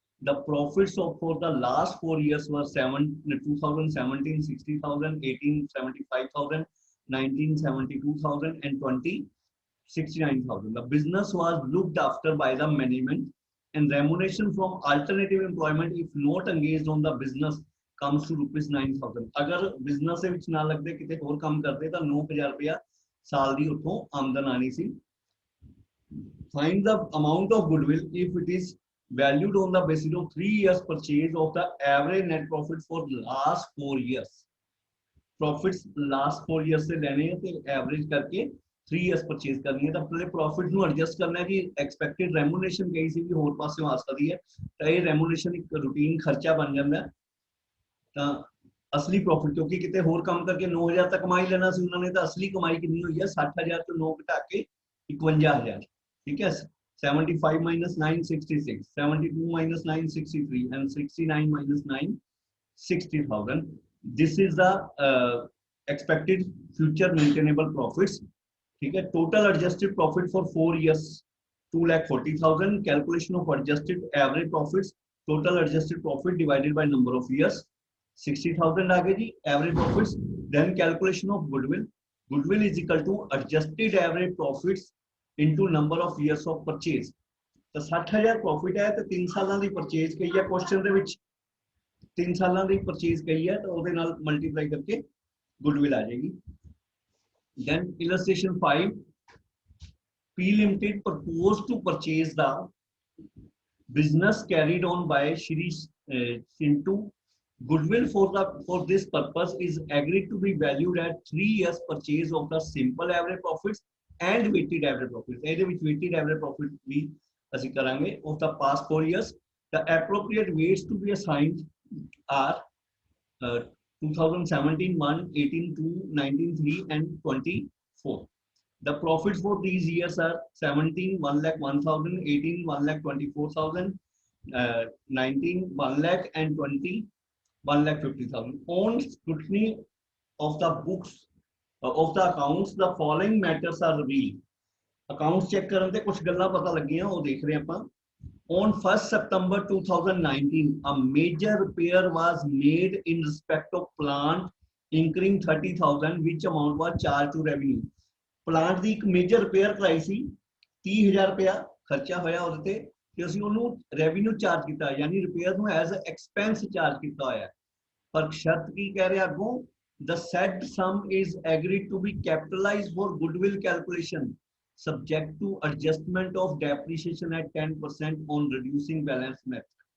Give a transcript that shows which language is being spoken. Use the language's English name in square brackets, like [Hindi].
[English] the profits of for the last 4 years were 2017 60,000, 18 75,000, 19 72,000, and 20 69,000। the business was looked after by the management, and remuneration from alternative employment if not engaged on the business comes to ₹9,000। [Punjabi] अगर business ਦੇ ਵਿੱਚ ਨਾ ਲੱਗਦੇ ਕਿਤੇ ਹੋਰ ਕੰਮ ਕਰਦੇ ਤਾਂ 9,000 ਰੁਪਇਆ ਸਾਲ ਦੀ ਉੱਥੋਂ ਆਮਦਨ ਆਣੀ ਸੀ। [English] find the amount of goodwill if it is valued on the basis of 3 years purchase of the average net profit for last 4 years। [Hindi] profits last 4 years से लेने हैं तो average करके 3 years परचेज करनी है। [Punjabi] तो पहले प्रॉफिट ਨੂੰ ਐਡਜਸਟ ਕਰਨਾ ਹੈ ਕਿ ਐਕਸਪੈਕਟਡ ਰੈਮੂਨੇਸ਼ਨ ਕਹੀ ਸੀ ਵੀ ਹੋਰ ਪਾਸੇ ਆ ਸਕਦੀ ਹੈ, ਤਾਂ ਇਹ ਰੈਮੂਨੇਸ਼ਨ ਇੱਕ ਰੂਟੀਨ ਖਰਚਾ ਬਣ ਜਾਂਦਾ। ਤਾਂ ਅਸਲੀ ਪ੍ਰੋਫਿਟ ਕਿਉਂਕਿ ਕਿਤੇ ਹੋਰ ਕੰਮ ਕਰਕੇ 9,000 ਤੱਕ ਕਮਾਈ ਲੈਣਾ ਸੀ ਉਹਨਾਂ ਨੇ, ਤਾਂ ਅਸਲੀ ਕਮਾਈ ਕਿੰਨੀ ਹੋਈ ਹੈ 60,000 ਤੋਂ 9 ਘਟਾ ਕੇ 51,000। ਠੀਕ ਹੈ। 75 minus 9 66, 72 minus 9 63, and 69 minus 9 60,000। [English] this is the expected future maintainable profits। [Hindi] ठीक है। [English] Total adjusted profit for 4 years 2,40,000। Calculation of adjusted average profits total adjusted profit divided by number of years, 60,000 [Hindi] आ गए जी [English] average profits. Then calculation of goodwill. Goodwill is equal to adjusted average profits into number of years of purchase. [Hindi] तो 60,000 profit है तो 3 सालों की purchase कही है question ਦੇ ਵਿੱਚ 3 ਸਾਲਾਂ ਦੀ परचेज कही है तो [Punjabi] ਉਹਦੇ ਨਾਲ ਮਲਟੀਪਲਾਈ ਕਰਕੇ ਗੁੱਡਵਿਲ ਆ ਜਾਏਗੀ. [English] Then illustration 5, P Limited proposed to purchase the business carried on by Shri Sintu. Goodwill for this purpose is agreed to be valued at 3 years purchase of the simple average profits and weighted average profits. [Punjabi] ਇਹਦੇ ਵਿੱਚ weighted average profit भी ਅਸੀਂ ਕਰਾਂਗੇ [English] of the past 4 years. The appropriate weights to be assigned are 2017 1, 18 2, 19 3 and 24. The profits for these years are 17 1,01,000, 18 1,24,000, 19 1 lakh and 20 1,50,000. On scrutiny of the books of the accounts, the following matters are revealed. [Punjabi] Accounts check ਕਰਨ ਤੇ ਕੁਝ ਗੱਲਾਂ ਪਤਾ ਲੱਗੀਆਂ ਉਹ ਦੇਖ ਰਹੇ ਆਪਾਂ. [English] On 1st September 2019, a major repair was made in respect of plant, incurring 30,000, which amount was charged to revenue. [Punjabi] Plant ਦੀ ਇੱਕ major repair ਕਰਾਈ ਸੀ, 30,000 ਰੁਪਇਆ ਖਰਚਾ ਹੋਇਆ ਉਹਦੇ ਤੇ ਤੇ ਅਸੀਂ ਉਹਨੂੰ revenue charge ਕੀਤਾ, ਯਾਨੀ repair ਨੂੰ as a expense charge ਕੀਤਾ ਹੋਇਆ. ਪਰ ਸ਼ਰਤ ਕੀ ਕਹਿ ਰਿਹਾ ਅੱਗੋਂ, [English] the said sum is agreed to be capitalized for goodwill calculation, subject to adjustment of depreciation at 10% on reducing balance method.